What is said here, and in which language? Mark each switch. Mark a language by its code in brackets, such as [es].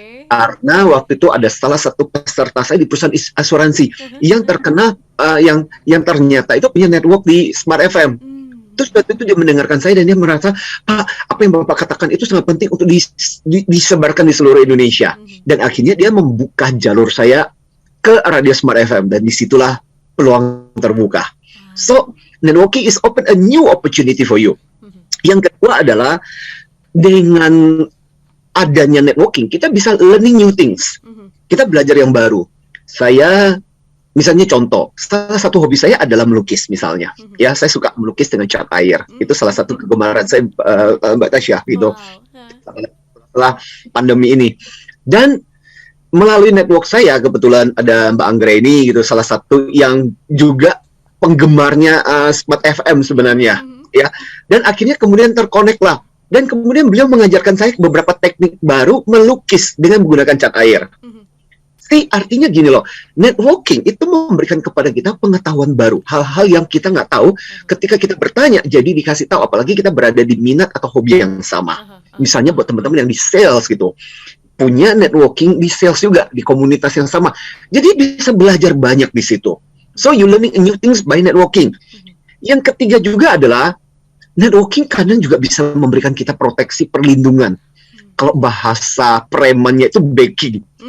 [id] Karena waktu itu ada salah satu peserta saya di perusahaan asuransi yang terkena, yang ternyata itu punya network di Smart FM. Terus waktu itu dia mendengarkan saya dan dia merasa, Pak, apa yang Bapak katakan itu sangat penting untuk disebarkan di seluruh Indonesia. Dan akhirnya dia membuka jalur saya ke Radio Smart FM dan disitulah peluang terbuka. [en] So, networking is open a new opportunity for you. [id] Yang kedua adalah dengan adanya networking, kita bisa [en] learning new things. [id] Kita belajar yang baru. Saya, misalnya contoh, salah satu hobi saya adalah melukis misalnya. Ya, saya suka melukis dengan cat air. Itu salah satu kegemaran saya, Mbak Tasya, gitu. Setelah pandemi ini. Dan melalui network saya, kebetulan ada Mbak Anggreni gitu, salah satu yang juga penggemarnya Smart FM sebenarnya, ya. Dan akhirnya kemudian terkonek lah. Dan kemudian beliau mengajarkan saya beberapa teknik baru melukis dengan menggunakan cat air. Artinya gini loh, networking itu memberikan kepada kita pengetahuan baru, hal-hal yang kita nggak tahu ketika kita bertanya, jadi dikasih tahu, apalagi kita berada di minat atau hobi yang sama. Misalnya buat teman-teman yang di sales gitu, punya networking di sales juga, di komunitas yang sama. Jadi bisa belajar banyak di situ. [en] So, you learning new things by networking. [id] Yang ketiga juga adalah networking kadang juga bisa memberikan kita proteksi, perlindungan. Kalau bahasa premannya itu backing.